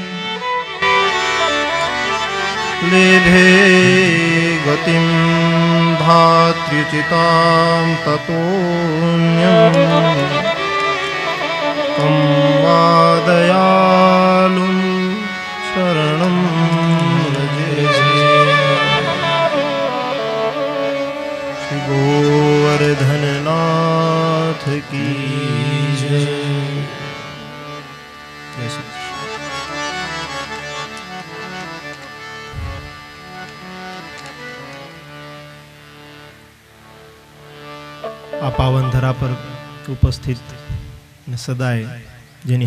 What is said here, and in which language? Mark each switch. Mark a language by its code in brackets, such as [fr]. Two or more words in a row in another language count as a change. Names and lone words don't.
[sa] लेभे गतिं धात्र्युचितां ततोऽन्यं कं वा दयालुं शरणं व्रजे। [hi] श्री गोवर्धननाथ की जय। [gu] આ પાવન ધરા પર ઉપસ્થિત અને સદાય જેની